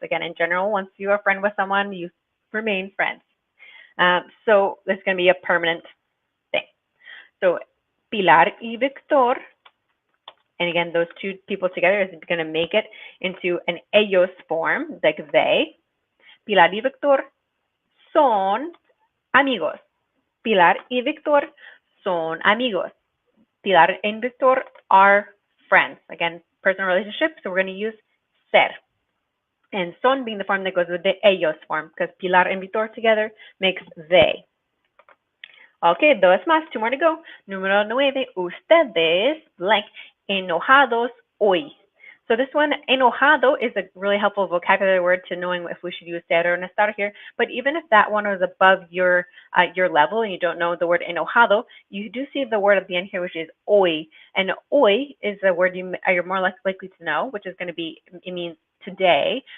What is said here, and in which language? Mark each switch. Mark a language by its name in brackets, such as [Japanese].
[English] Again, in general, once you are a friend with someone, you remain friends. So this is going to be a permanent thing. So Pilar y Victor, and again, those two people together is going to make it into an ellos form, like they. [Spanish] Pilar y Victor son amigos. Pilar y Victor son amigos. [English] Pilar and Victor are friends. Again, personal relationship, so we're going to use ser. And son being the form that goes with the ellos form, because Pilar and Victor together makes they. Okay, 2 [Spanish] más, [English] 2 more to go. [Spanish] Número 9, ustedes [English] blank [Spanish] enojados hoy. [English] So this one, enojado, is a really helpful vocabulary word to knowing if we should use ser or estar here. But even if that one was above your level and you don't know the word enojado, you do see the word at the end here, which is hoy. And hoy is a word you're more likely to know, which is going to be, it means today.